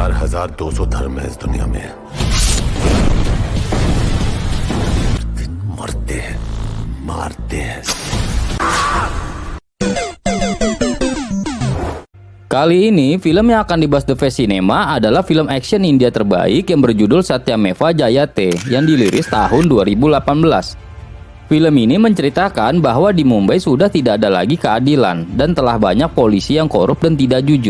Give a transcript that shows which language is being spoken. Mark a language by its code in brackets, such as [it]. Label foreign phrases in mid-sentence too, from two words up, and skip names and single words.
[hi] 1200 धर्म है इस दुनिया में, दिन मरते हैं, मारते हैं। [id] Kali ini, film yang akan dibahas The Face Cinema adalah film action India terbaik yang berjudul Satyameva Jayate yang dirilis tahun 2018. Film ini menceritakan bahwa di Mumbai sudah tidak ada lagi keadilan dan telah banyak polisi yang korup dan tidak jujur.